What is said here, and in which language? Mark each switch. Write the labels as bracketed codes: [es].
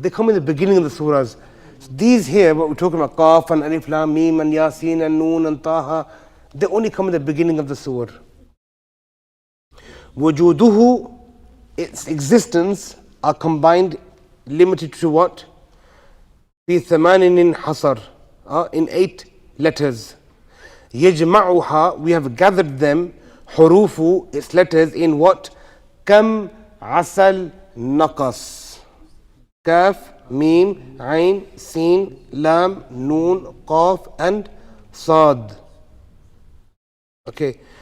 [en] They come in the beginning of the surahs. So these here, what we're talking about, Qaf and Alif Lam Mim and Yasin and Noon and Taha, they only come in the beginning of the surah. Wujuduhu, its existence, are combined, limited to what? [ar] في ثمانٍ حصر, [en] in 8 letters. [ar] يجمعها, [en] we have gathered them, [ar] حروف, [en] its letters, in what? [ar] كم عسل نقص. [en] Kaf, Mim, Ain, Sin, Lam, Noon, Qaf, and Sad. Okay.